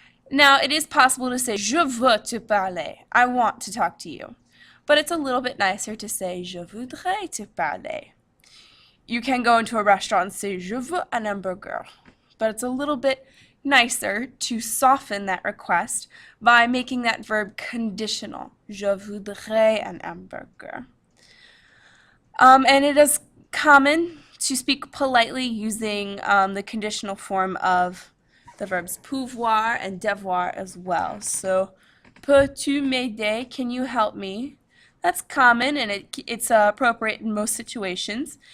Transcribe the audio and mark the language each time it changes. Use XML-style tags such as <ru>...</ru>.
<en>Now, it is possible to say je veux te parler, I want to talk to you. But it's a little bit nicer to say je voudrais te parler. You can go into a restaurant and say je veux un hamburger. But it's a little bit nicer to soften that request by making that verb conditional.</en> <fr>Je voudrais un hamburger.</fr> <en>And it is common to speak politely using the conditional form of the verbs pouvoir and devoir as well. So, peux-tu m'aider? Can you help me? That's common, and it's appropriate in most situations.</en>